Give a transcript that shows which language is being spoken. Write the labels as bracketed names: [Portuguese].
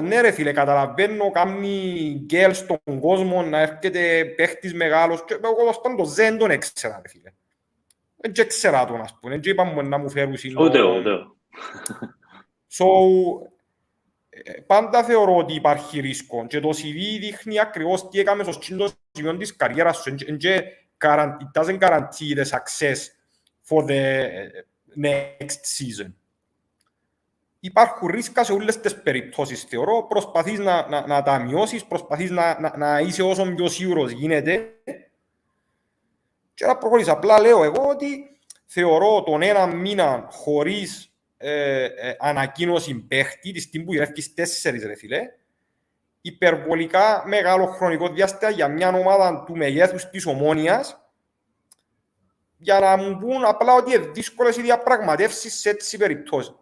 [Greek] Ναι ρε φίλε, καταλαβαίνω κάνει γκέλ στον κόσμο να έρχεται παίχτης μεγάλος. Και εγώ τον δεν τον έξερα ρε φίλε. Δεν έξερα τον, ας πούμε. Δεν είπαμε να μου φέρουν Ούτε εγώ. So, πάντα θεωρώ ότι υπάρχει ρίσκο και το CV δείχνει ακριβώς τι έκαμε στο σκύντο σημείο της καριέρας σου. [English] It doesn't guarantee the success for the next season. [Greek] Υπάρχουν ρίσκα σε όλες τις περιπτώσεις, θεωρώ. Προσπαθείς να τα μειώσεις, προσπαθείς να είσαι όσο πιο σίγουρος γίνεται. Και να προχωρήσεις. Απλά λέω εγώ ότι θεωρώ τον ένα μήνα χωρίς ανακοίνωση παίχτη, τη στιγμή που γυρεύκεις 4 ρε φίλε, υπερβολικά μεγάλο χρονικό διάστημα για μια ομάδα του μεγέθους της Ομόνοιας, για να μου πούν απλά ότι είναι δύσκολες οι διαπραγματεύσεις σε έτσι περιπτώσεις.